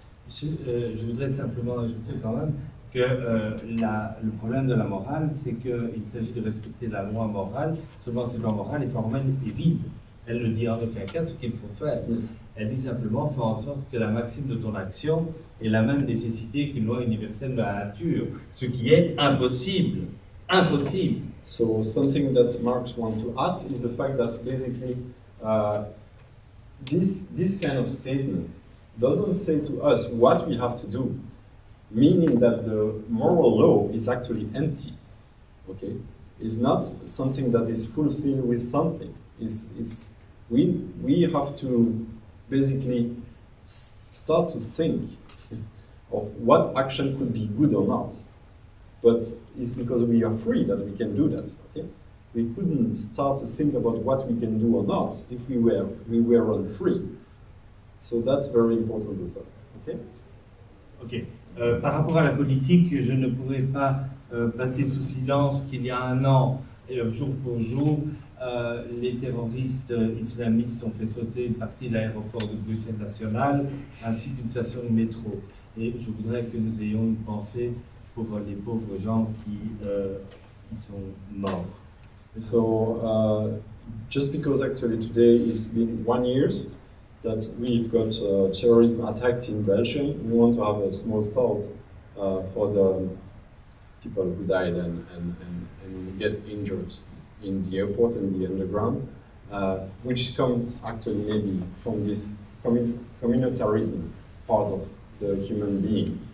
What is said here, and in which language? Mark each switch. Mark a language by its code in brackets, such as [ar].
[fr] Je voudrais simplement ajouter quand même que le problème de la morale, c'est qu'il s'agit de respecter la loi morale, seulement cette loi morale est formelle et vide. Elle ne dit en aucun cas ce qu'il faut faire. Elle dit simplement faire en sorte que la maxime de ton action ait la même nécessité qu'une loi universelle de la nature, ce qui est impossible. Impossible. [en] So something that Marx wants to add is the fact that basically this kind of statement doesn't say to us what we have to do, meaning that the moral law is actually empty. Okay, it's not something that is fulfilled with something. We have to basically start to think of what action could be good or not. But it's because we are free that we can do that. Okay, we couldn't start to think about what we can do or not if we were unfree. So that's very important as well. Okay. [fr] Ok. Par rapport à la politique, je ne pourrais pas passer sous silence qu'il y a un an, jour pour jour, les terroristes islamistes ont fait sauter une partie de l'aéroport de Bruxelles national ainsi qu'une station de métro. Et je voudrais que nous ayons une pensée pour les pauvres gens qui sont morts. [en] So, just because actually today it's been 1 year that we've got terrorism attacked in Belgium, we want to have a small thought for the people who died and get injured in the airport and the underground, which comes actually maybe from this communitarism part of the human being.